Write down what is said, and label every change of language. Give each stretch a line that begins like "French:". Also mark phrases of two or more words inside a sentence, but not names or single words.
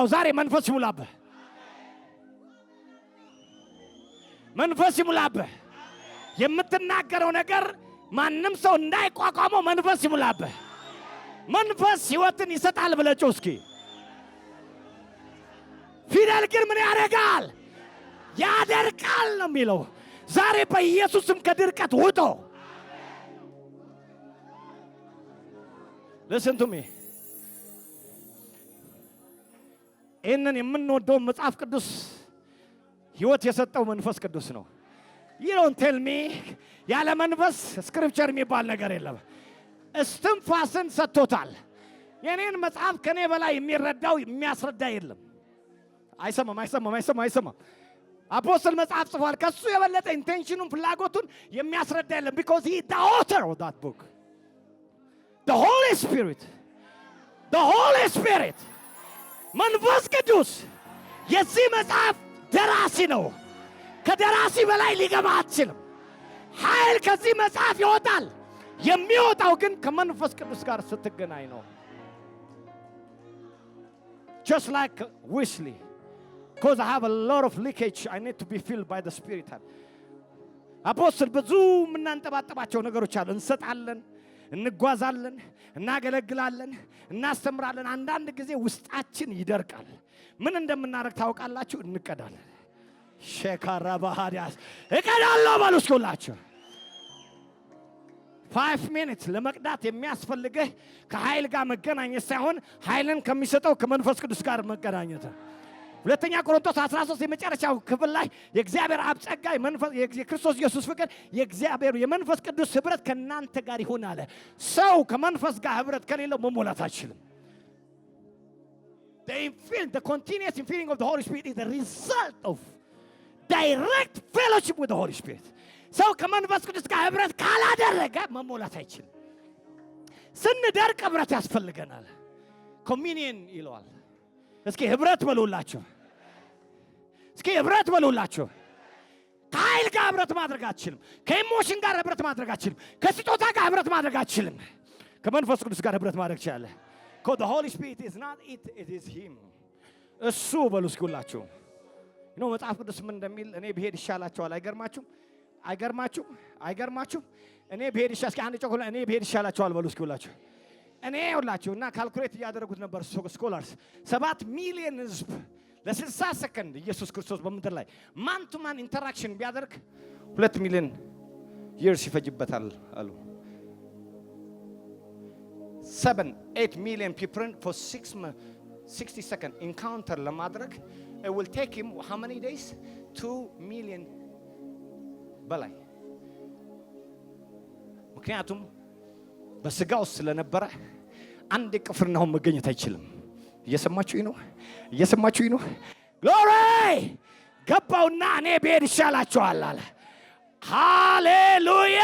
Amharic: ዛሬ መንፈስ ይሙላብህ። መንፈስ ይሙላብህ። የምትናገረው ነገር ማንም ሰው እንዳይቋቋመው መንፈስ ይሙላብህ። መንፈስ ሕይወትን ይሰጣል ብለህ ጮህ እስኪ። ፊደል ግን ምን ያደርጋል? ያደርቃል ነው የሚለው። ዛሬ በኢየሱስም ከድርቀት ውጡ።
English: Listen to me.
Amharic: ይህንን የምንወደው መጽሐፍ ቅዱስ ሕይወት የሰጠው መንፈስ ቅዱስ ነው።
English: you don't tell me
Amharic: ያለ መንፈስ ስክሪፕቸር የሚባል ነገር የለም። እስትንፋስን ሰጥቶታል። የኔን መጽሐፍ ከኔ በላይ የሚረዳው የሚያስረዳ የለም። አይሰማም። አፖስትል መጽሐፍ ጽፏል። ከሱ የበለጠ ኢንቴንሽኑን ፍላጎቱን የሚያስረዳ የለም።
English: because he the author of that book, the Holy
Amharic: Spirit መንፈስ ቅዱስ የዚህ መጽሐፍ ደራሲ ነው። ከደራሲ በላይ ሊገባ አትችልም። ኃይል ከዚህ መጽሐፍ ይወጣል። የሚወጣው ግን ከመንፈስ ቅዱስ ጋር ስትገናኝ ነው።
English: just like Wesley, because I have a lot of leakage, I need to be filled by the Spirit.
Amharic: አፖስትል ብዙ የምናንጠባጥባቸው ነገሮች አሉ። እንሰጣለን፣ እንጓዛለን፣ እናገለግላለን፣ እናስተምራለን። አንዳንድ ጊዜ ውስጣችን ይደርቃል። ምን እንደምናደርግ ታውቃላችሁ? እንቀዳለን። ሸካራ ባህሪያስ እቀዳለሁ ባሉ እስኪውላችሁ 5 minutes ለመቅዳት የሚያስፈልግህ ከኃይል ጋር መገናኘት ሳይሆን ኃይልን ከሚሰጠው ከመንፈስ ቅዱስ ጋር መገናኘት። ሁለተኛ ቆሮንቶስ 13 የመጨረሻው ክፍል ላይ የእግዚአብሔር አብ ጸጋ የክርስቶስ ኢየሱስ ፍቅር የእግዚአብሔር የመንፈስ ቅዱስ ህብረት ከናንተ ጋር ይሁን አለ። ሰው ከመንፈስ ጋር ህብረት ከሌለው መሞላት አይችልም።
English: The continuous infilling of the Holy Spirit is the result of direct fellowship with the Holy Spirit.
Amharic: ሰው ከመንፈስ ቅዱስ ጋር ህብረት ካላደረገ መሞላት አይችልም። ስንደርቅ ህብረት ያስፈልገናል። ኮሚኒየን ይለዋል። እስኪ ህብረት በሉላችሁ። ከኃይል ጋር ህብረት ማድረግ አትችልም። ከኢሞሽን ጋር ህብረት ማድረግ አትችልም። ከስጦታ ጋር ህብረት ማድረግ አትችልም። ከመንፈስ ቅዱስ ጋር ህብረት ማድረግ ትችላለህ።
English: because the Holy Spirit is not it is him።
Amharic: እሱ በሉ እስኪ ሁላችሁ ነው መጽሐፍ ቅዱስ ምን እንደሚል እኔ ብሄድ ይሻላችኋል። አይገርማችሁም? እኔ ብሄድ ይሻላል። እስኪ አንድ ጮክ እኔ ብሄድ ይሻላችኋል በሉ እስኪ ሁላችሁ። እኔ ሁላችሁ እና ካልኩሌት እያደረጉት ነበር ስኮላርስ 7 ሚሊዮን ህዝብ ለ60 ሰከንድ ኢየሱስ ክርስቶስ በምድር ላይ
English: man to man interaction
Amharic: ቢያደርግ 2 ሚሊዮን years ይፈጅበታል አሉ። 7-8 ሚሊዮን
English: people for 60 seconds encounter
Amharic: ለማድረግ
English: it will take him how many days?
Amharic: 2 million በላይ። ምክንያቱም በስጋ ውስጥ ስለነበረ አንድ ቅፍርናሆም መገኘት አይችልም። እየሰማችሁኝ ነው? ግሎሪ ገባውና እኔ ብሄድ ይሻላችኋል አለ። ሃሌሉያ!